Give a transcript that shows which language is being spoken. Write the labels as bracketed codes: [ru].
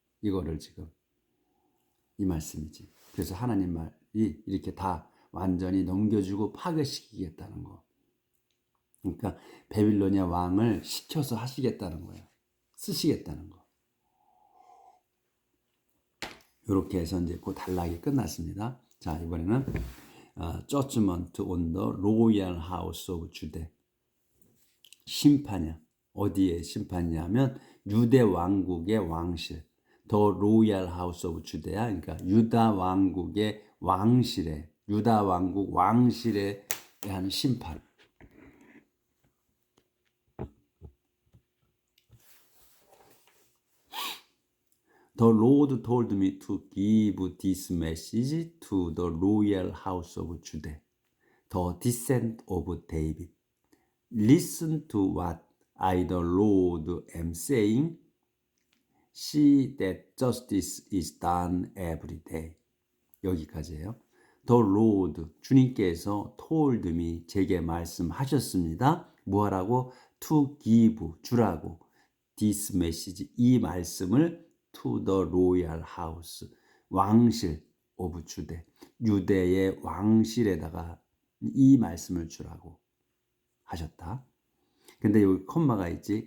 [ko] 이거를 지금 이 말씀이지. 그래서 하나님 말이 이렇게 다 완전히 넘겨주고 파괴시키겠다는 거. 그러니까 바빌로니아 왕을 시켜서 하시겠다는 거예요. 쓰시겠다는 거. 이렇게 해서 이제 그 단락이 끝났습니다. 자, 이번에는 [en] Judgment on the Royal House of Judah. [ko] 심판이야. 어디에 심판이냐면 유대 왕국의 왕실. [en] The Royal House of Judah. [ko] 그러니까 유다 왕국의 왕실에, 유다 왕국 왕실에 대한 심판. [en] The Lord told me to give this message to the royal house of Judah, the descent of David. Listen to what I, the Lord, am saying. See that justice is done every day. [ko] 여기까지예요. [en] The Lord, [ko] 주님께서 [en] told me, [ko] 제게 말씀하셨습니다. 뭐하라고? [en] To give, [ko] 주라고. [en] This message, [ko] 이 말씀을 [en] to the royal house, [ko] 왕실 [en] of Judah, [ko] 유대의 왕실에다가 이 말씀을 주라고 하셨다. 근데 여기 콤마가 있지.